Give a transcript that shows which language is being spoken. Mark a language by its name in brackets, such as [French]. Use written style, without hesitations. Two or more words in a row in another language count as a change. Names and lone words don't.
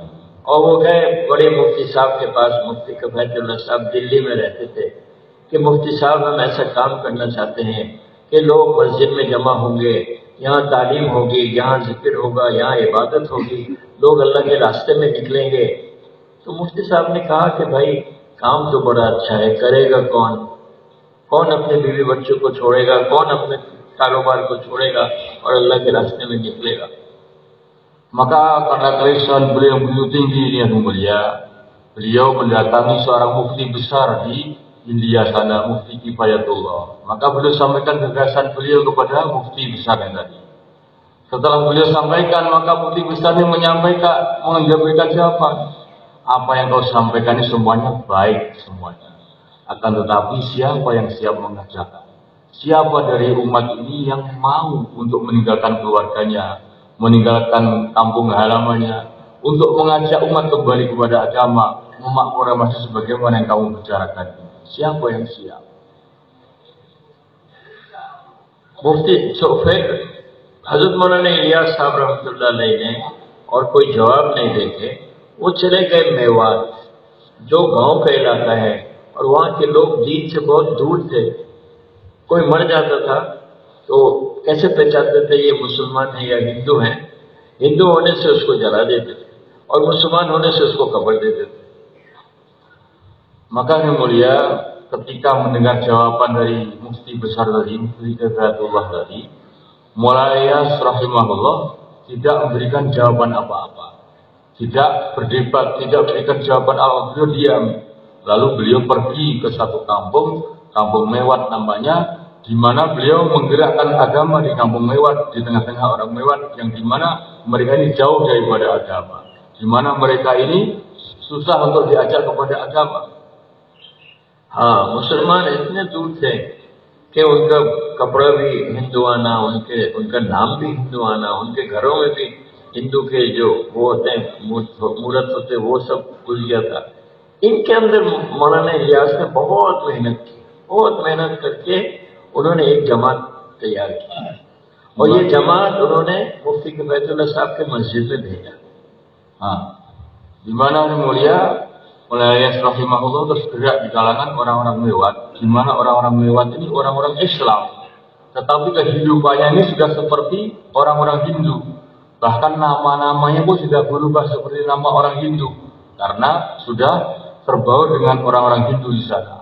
[Hindi] और वो गए बड़े मुफ्ती साहब के पास. मुफ्ती कफायतुल्लाह साहब दिल्ली में रहते थे कि मुफ्ती साहब हम ऐसा काम करना चाहते हैं कि लोग मस्जिद में जमा होंगे, यहाँ तालीम होगी, यहाँ जिक्र होगा, यहाँ इबादत होगी, लोग अल्लाह के रास्ते में निकलेंगे. तो मुफ्ती साहब ने कहा कि भाई काम तो बड़ा अच्छा है, करेगा कौन? कौन अपने बीवी बच्चों को छोड़ेगा, कौन अपने कारोबार को छोड़ेगा और अल्लाह के रास्ते में निकलेगा? [Indonesian] Maka karena keresahan beliau yang begitu tinggi ini yang mulia, beliau mendatangi seorang mufti besar di India sana, Mufti Kifayatullah. Maka beliau sampaikan gagasan beliau kepada mufti besar yang tadi. Setelah beliau sampaikan, maka mufti besar ini menyampaikan jawaban. Apa yang kau sampaikan ini semuanya baik semuanya. Akan tetapi siapa yang siap mengerjakan? Siapa dari umat ini yang mau untuk meninggalkan keluarganya, meninggalkan kampung halamannya, untuk mengajak umat kembali kepada agama, memakmurkan sebagaimana yang kamu bicarakan? Siapa yang siap? [Hindi] मुफ्ती फिर हजरत मौलाना इलियास साहब [Arabic] رحمة الله عليه [Hindi] ने और कोई जवाब नहीं देते, वो चले गए मेवात, जो गांव का इलाका है, और वहाँ के लोग दीन से बहुत दूर थे। कोई मर जाता था तो कैसे पहचानते थे ये मुसलमान है या हिंदू है? हिंदू होने से उसको जला देते थे और मुसलमान होने से उसको कब्र देते थे। [Indonesian] Maka yang mulia, ketika mendengar jawaban dari mufti besar tadi, Mufti Hidayatullah tadi, Mu'ayyas rahimahullah tidak memberikan jawaban apa-apa, tidak berdebat, tidak berikan jawaban apa-apa, beliau diam. Lalu beliau pergi ke satu kampung, kampung Mewat namanya, di mana beliau menggerakkan agama di kampung Mewat, di tengah-tengah orang Mewat, yang di mana mereka ini jauh daripada agama, di mana mereka ini susah untuk diajak kepada agama. [Hindi] हाँ, मुसलमान इतने दूर थे कि उनका कपड़ा भी हिंदुआना, उनका नाम भी हिंदुआना, उनके घरों में भी हिंदू के जो वो होते हैं मूर्त होते, वो सब घुस गया था। इनके अंदर मौलाना इलियास ने बहुत मेहनत की, बहुत मेहनत करके उन्होंने एक जमात तैयार की, और ये जमात उन्होंने मुफ्ती किफायतुल्लाह साहब के मस्जिद में भेजा। हाँ, [Indonesian] di mana mulia Mu'ayyas rahimahullah terus gerak di kalangan orang-orang Mewat, di mana orang-orang Mewat ini orang-orang Islam, tetapi kehidupannya ini sudah seperti orang-orang Hindu, bahkan nama-namanya pun sudah berubah seperti nama orang Hindu, karena sudah terbaur dengan orang-orang Hindu di sana.